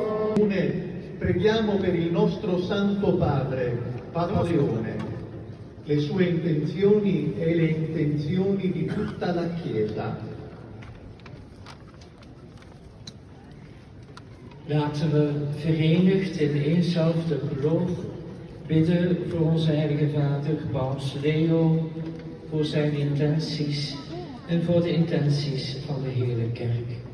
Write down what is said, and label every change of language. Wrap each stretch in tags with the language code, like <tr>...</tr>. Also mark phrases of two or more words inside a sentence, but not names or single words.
<it>Preghiamo per il nostro Santo Padre, Papa Leone, le sue intenzioni e le intenzioni di tutta la Chiesa.</it> <nl>Laten we verenigd in éénzelfde geloof bidden voor onze heilige vader Paus Leo, voor zijn intenties en voor de intenties van de hele kerk.</nl>